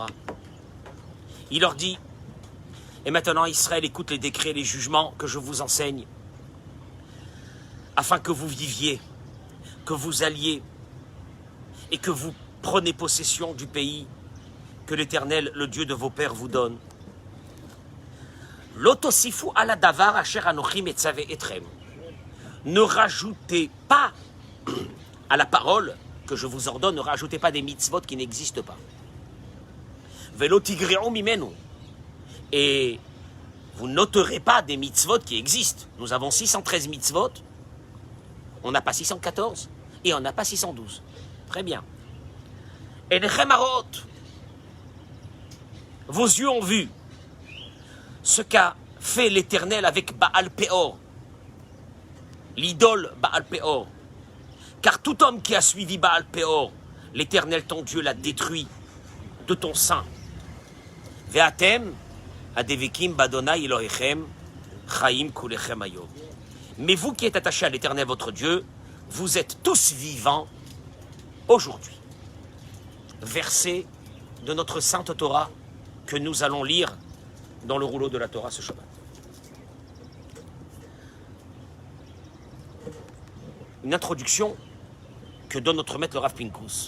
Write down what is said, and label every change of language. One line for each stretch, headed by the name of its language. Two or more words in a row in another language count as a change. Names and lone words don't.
French: Il leur dit, et maintenant Israël, écoute les décrets et les jugements que je vous enseigne, afin que vous viviez, que vous alliez, et que vous preniez possession du pays que l'Éternel, le Dieu de vos pères, vous donne.
Hebrew: לא תוסיפו על הדבר אשר אנכי מצוה אתכם.
French: Ne rajoutez pas à la parole que je vous ordonne, ne rajoutez pas des mitzvot qui n'existent pas.
Hebrew: ולא תגרעו ממנו.
French: Et vous noterez pas des mitzvot qui existent. Nous avons 613 mitzvot, on n'a pas 614 et on n'a pas 612. Très bien. Et les chemarot, vos yeux ont vu, ce qu'a fait l'Éternel avec Baal Péor, l'idole Baal Péor. Car tout homme qui a suivi Baal Péor, l'Éternel ton Dieu l'a détruit de ton sein.
Hebrew: ואתם הדבקים בה' אלהיכם חיים כלכם היום.
French: Mais vous qui êtes attachés à l'Éternel votre Dieu, vous êtes tous vivants aujourd'hui. Verset de notre sainte Torah que nous allons lire dans le rouleau de la Torah ce Shabbat. Une introduction que donne notre maître le Rav Pinkus.